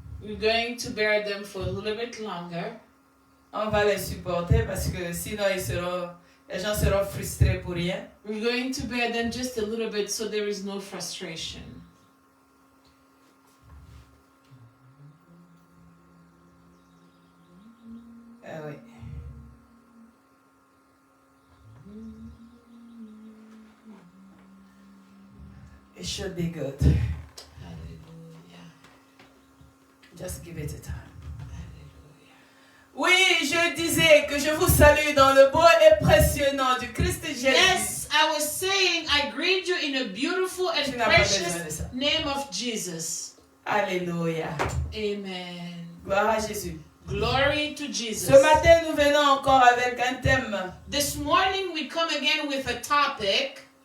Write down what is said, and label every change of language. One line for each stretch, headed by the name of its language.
English: We're going to bear them for a little bit longer.
French: On va les supporter parce que sinon les gens seront frustrés pour rien.
English: We're going to bear them just a little bit so there is no frustration.
French: Ah oui.
English: It should be good. Hallelujah. Just give it a time. Hallelujah.
French: Oui, je disais que je vous salue dans le beau et précieux nom du Christ Jésus.
English: Yes, I was saying I greet you in a beautiful and
French: Tu n'as pas besoin de
English: precious
French: ça.
English: name of Jesus.
French: Alléluia. Amen. Gloire à Jésus.
English: Glory to Jesus.
French: Ce matin, nous venons encore avec un thème.
English: This morning we come again with a topic.